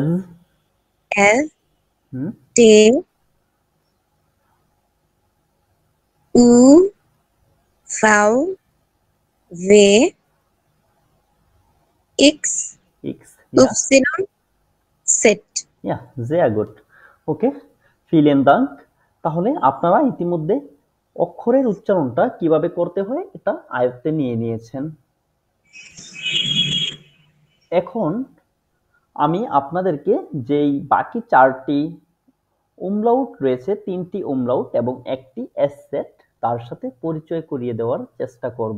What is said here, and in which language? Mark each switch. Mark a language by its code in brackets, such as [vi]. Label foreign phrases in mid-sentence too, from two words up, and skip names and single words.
[de] এস, হুম, Te, U, Vau, We, Ix, Ix, ja, Ypsilon, Zett. ইয়া, sehr gut. ওকে, vielen Dank. [bn] তাহলে আপনারা ইতিমধ্যে অক্ষরের উচ্চারণটা কিভাবে করতে হয় এটা আয়ত্তে নিয়ে নিয়েছেন। এখন আমি আপনাদেরকে যেই বাকি ৪ টি umlaut রয়েছে, ৩ টি umlaut এবং ১ টি s-set তার সাথে পরিচয় করিয়ে দেওয়ার চেষ্টা করব।